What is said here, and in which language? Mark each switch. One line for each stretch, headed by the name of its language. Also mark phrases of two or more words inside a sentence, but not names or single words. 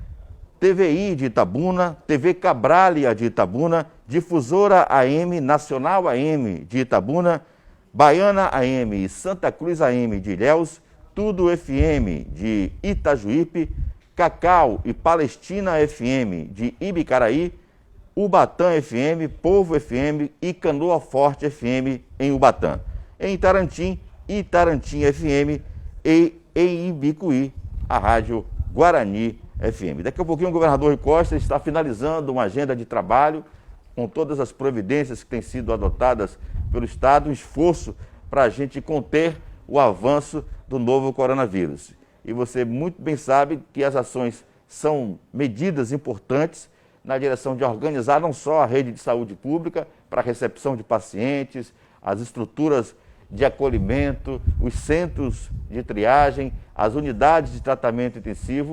Portuguese: TVI de Itabuna, TV Cabralha de Itabuna, Difusora AM, Nacional AM de Itabuna, Baiana AM e Santa Cruz AM de Ilhéus, Tudo FM de Itajuípe, Cacau e Palestina FM de Ibicaraí, Ubatã FM, Povo FM e Canoa Forte FM em Ubatã. Em Itarantim, Itarantim FM e em Ibicuí, a Rádio Guarani FM. Daqui a pouquinho o governador Rui Costa está finalizando uma agenda de trabalho com todas as providências que têm sido adotadas pelo Estado, um esforço para a gente conter o avanço do novo coronavírus. E você muito bem sabe que as ações são medidas importantes na direção de organizar não só a rede de saúde pública para a recepção de pacientes, as estruturas de acolhimento, os centros de triagem, as unidades de tratamento intensivo.